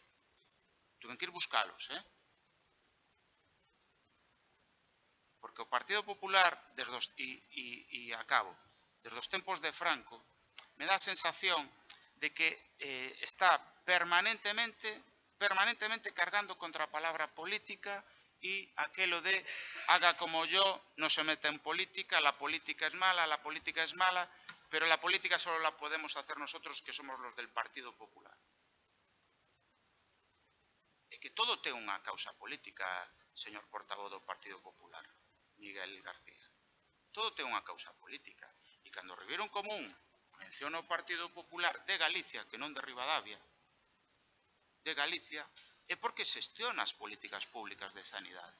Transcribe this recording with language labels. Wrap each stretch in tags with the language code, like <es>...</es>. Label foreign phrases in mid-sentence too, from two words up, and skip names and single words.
<gl>Tuven que ir buscalos, Porque o Partido Popular, e acabo, desde os tempos de Franco, me dá a sensación de que está permanentemente cargando contra a palabra política e aquelo de</gl> <es>haga como yo, no se meta en política, la política es mala, pero la política solo la podemos hacer nosotros que somos los del Partido Popular.</es> <gl>É que todo ten unha causa política, señor portavoz do Partido Popular, Miguel García. Todo ten unha causa política. E cando Ribeirón Común menciona o Partido Popular de Galicia, que non de Ribadavia, de Galicia, é porque xestiona as políticas públicas de sanidade.</gl>